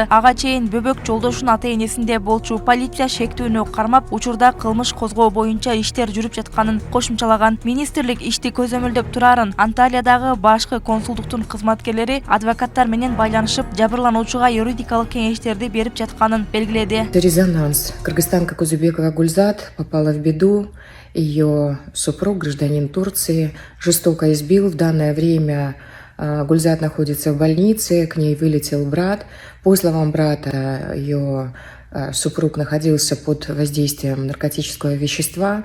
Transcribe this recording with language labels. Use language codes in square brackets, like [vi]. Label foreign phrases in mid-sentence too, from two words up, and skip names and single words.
[ky] Ага чейин бөбөк жолдошунун ата-энесинде болчу. Полиция шектүүнү кармап, учурда кылмыш козгоо боюнча иштер жүрүп жатканын кошумчалаган. Министрлик ишти көзөмөлдөп турарын Анталиядагы башкы консулдуктун кызматкерлери адвокаттар менен байланышып, жабырлануучуга юридикалык кеңештерди берип жатканын белгиледи. [ru] Резонанс. Кыргызстанка Кузубекова Гульзат попала в беду. Ее супруг, гражданин Турции, жестоко избил. В данное время Гульзат находится в больнице, к ней вылетел брат. По словам брата, ее супруг находился под воздействием наркотического вещества.